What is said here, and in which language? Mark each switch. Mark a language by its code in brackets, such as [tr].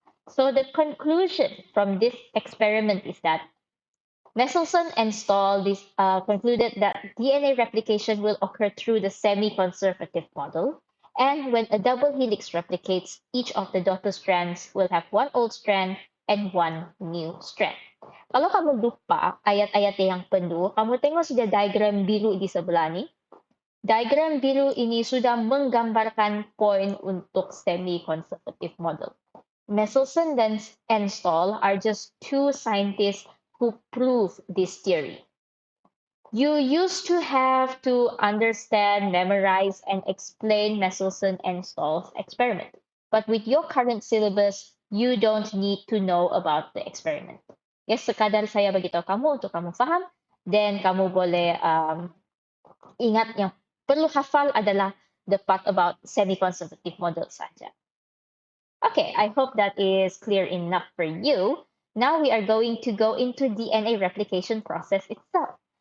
[en] So the conclusion from this experiment is that Michelson and Stoll concluded that DNA replication will occur through the semi-conservative model. And when a double helix replicates, each of the daughter strands will have one old strand and one new strand. [ms] Kalau kamu lupa ayat-ayat yang penuh, kamu tengok sudah diagram biru di sebelah ni. Diagram biru ini sudah menggambarkan poin untuk semi-conservative model. [en] Michelson and Stoll are just two scientists who prove this theory. You used to have to understand, memorize, and explain Michelson and Stoll's experiment. But with your current syllabus, you don't need to know about the experiment. [ms] Yes, sekadar saya beritahu kamu untuk kamu faham, then kamu boleh ingat yang perlu hafal adalah [en] the part about semi-conservative model [ms] saja. [en] Okay, I hope that is clear enough for you. Now we are going to go into DNA replication process itself.